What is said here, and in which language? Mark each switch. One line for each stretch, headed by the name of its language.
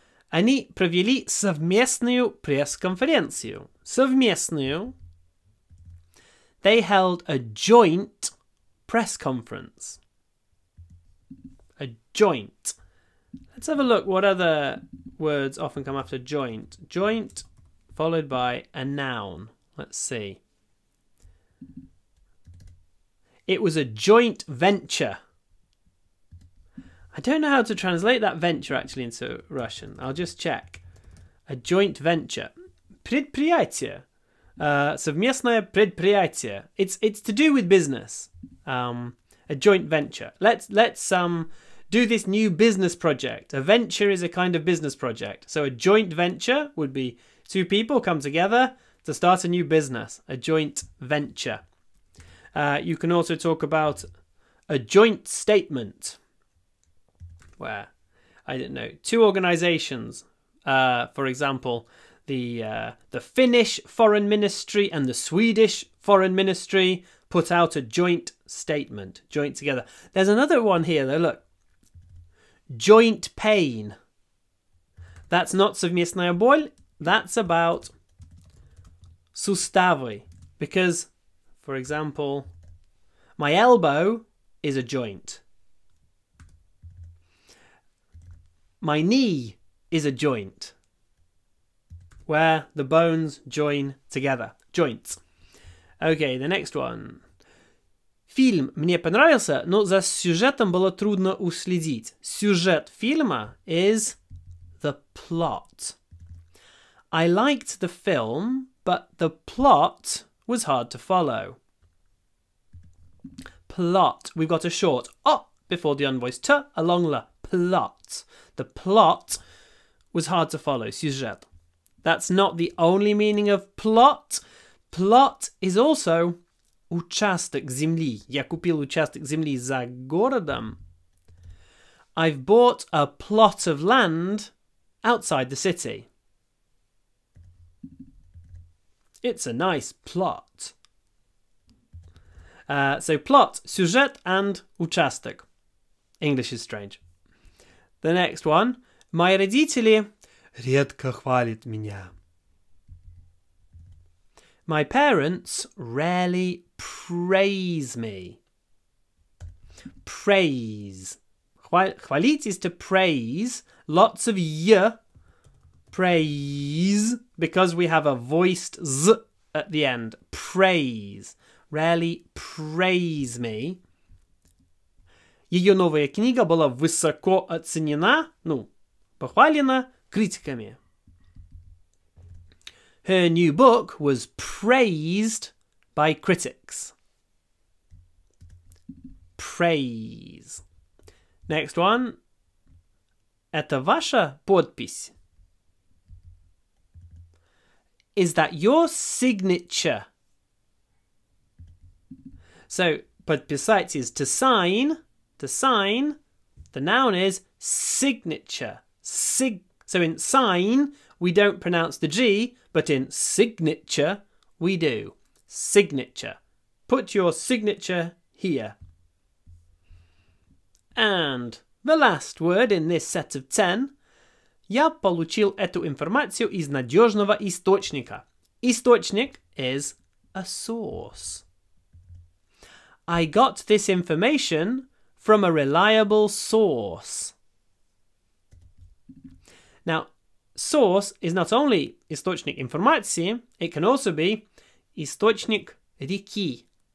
Russian: Они провели совместную пресс-конференцию. Совместную.
English: They held a joint press conference. A joint. Let's have a look what other words often come after joint. Joint followed by a noun. Let's see. It was a joint venture. I don't know how to translate that venture actually into Russian. I'll just check. A joint venture. Предприятие.
Russian: Совместное предприятие.
English: It's to do with business. A joint venture. Let's do this new business project. A venture is a kind of business project. So a joint venture would be two people come together to start a new business. A joint venture. You can also talk about a joint statement, where, I don't know, two organizations, for example, the Finnish Foreign Ministry and the Swedish Foreign Ministry put out a joint statement, joint together. There's another one here though, look. Joint pain. That's not
Russian: совместная боль,
English: that's about суставы. Because, for example, my elbow is a joint. My knee is a joint, where the bones join together. Joints. Okay, the next one.
Russian: Фильм мне понравился, но за сюжетом было трудно уследить. Сюжет фильма
English: is the plot. I liked the film, but the plot was hard to follow. Plot. We've got a short o before the unvoiced t, a long l. Plot. The plot was hard to follow.
Russian: Сюжет.
English: That's not the only meaning of plot. Plot is also
Russian: участок земли. Я купил участок земли за городом.
English: I've bought a plot of land outside the city. It's a nice plot. So plot, сюжет and участок. English is strange. The next one.
Russian: Мои родители редко хвалят меня.
English: My parents rarely praise me. Praise. Хвалить is to praise. Lots of y. Praise. Because we have a voiced z at the end. Praise. Rarely praise me.
Russian: Ее новая книга была высоко оценена, похвалена критиками.
English: Her new book was praised by critics. Praise. Next one.
Russian: Это ваша подпись?
English: Is that your signature? So, подписать is to sign. To sign. The noun is signature. So in sign, we don't pronounce the G, but in signature, we do. Signature. Put your signature here. And the last word in this set of 10.
Russian: Я получил эту информацию из надежного источника.
English: Источник is a source. I got this information from a reliable source. Now, source is not only
Russian: источник информации,
English: it can also be
Russian: источник реки.